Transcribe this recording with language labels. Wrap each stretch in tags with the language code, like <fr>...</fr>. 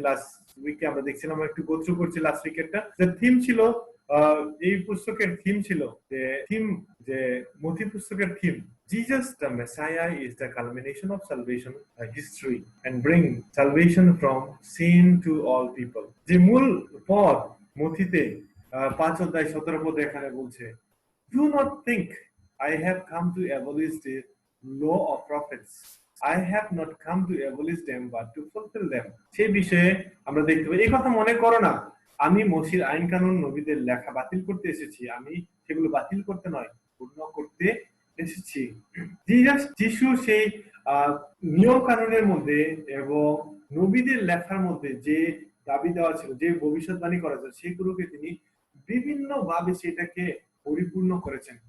<bn>Last উইকে আমরা দেখছিলাম, আমরা একটু গোত্র করছি লাস্ট উইকেরটা, যে থিম ছিল এই পুস্তকের থিম ছিল যে মথি পুস্তকের theme</bn> <en>Jesus the Messiah is the culmination of salvation history and bring salvation from sin to all people।</en> <bn>যে মূল পদ মথিতে 5:17 পদে এখানে বলছে,</bn> <en>do not think I have come to abolish the law of prophets, I have not come to abolish them but to fulfill them।</en> <bn>সেই বিষয়ে আমরা দেখতে পাই, এই কথা মনে করো না আমি মসির আইন কানুন নবীদের লেখা বাতিল করতে এসেছি, আমি সেগুলো বাতিল করতে নয় পূর্ণ করতে এসেছি। যিশু সেই নিয়ম কানুনের মধ্যে এবং নবীদের লেখার মধ্যে যে দাবি দেওয়া ছিল, যে ভবিষ্যৎবাণী করা ছিল, সেগুলোকে তিনি বিভিন্ন ভাবে সেটাকে পরিপূর্ণ করেছেন।</bn>